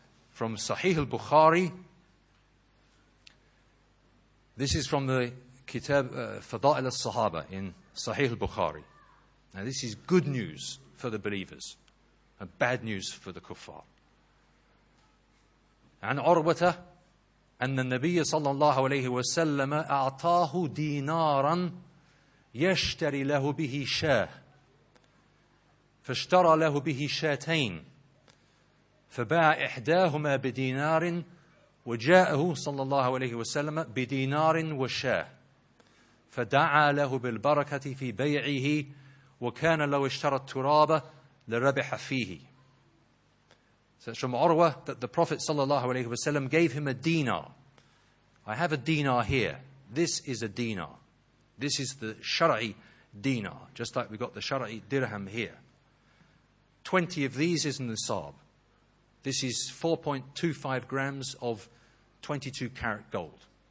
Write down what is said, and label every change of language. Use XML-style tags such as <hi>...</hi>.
<en>From Sahih al-Bukhari. This is from the Kitab Fada'il al-Sahaba in Sahih al-Bukhari. Now, this is good news for the believers and bad news for the kuffar.</en> <ar>عن عروة أن النبي صلى الله عليه وسلم أعطاه دينارا يشتري له به شاة فاشترى له به شاتين فباع إحداهما بدينار وجاءه صلى الله عليه وسلم بدينار وشاة فدعا له بالبركة في بيعه وكان لو اشترى التراب لربح فيه.</ar> <en>So it's from Urwa that the Prophet ﷺ gave him a dinar. I have a dinar here. This is a dinar. This is the Shara'i dinar, just like we got the Shara'i dirham here. 20 of these is in the nisab. This is 4.25 grams of 22 karat gold.</en>